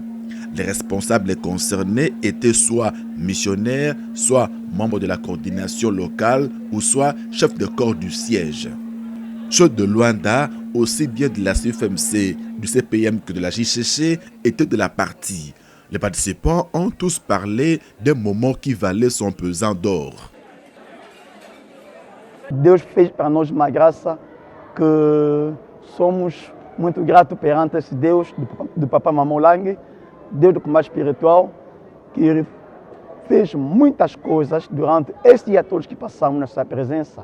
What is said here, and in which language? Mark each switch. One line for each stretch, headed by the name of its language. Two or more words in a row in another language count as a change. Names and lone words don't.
French: Les responsables concernés étaient soit missionnaires, soit membres de la coordination locale ou soit chefs de corps du siège. Ceux de Luanda, aussi bien de la CFMC, du CPM que de la JCC, étaient de la partie. Les participants ont tous parlé d'un moment qui valait son pesant d'or.
Portuguese: Deus fez para nós uma graça que somos muito gratos perante esse Deus do Papa Mamão Langue, Deus do combate espiritual, que fez muitas coisas durante este dia todos que passamos nessa presença.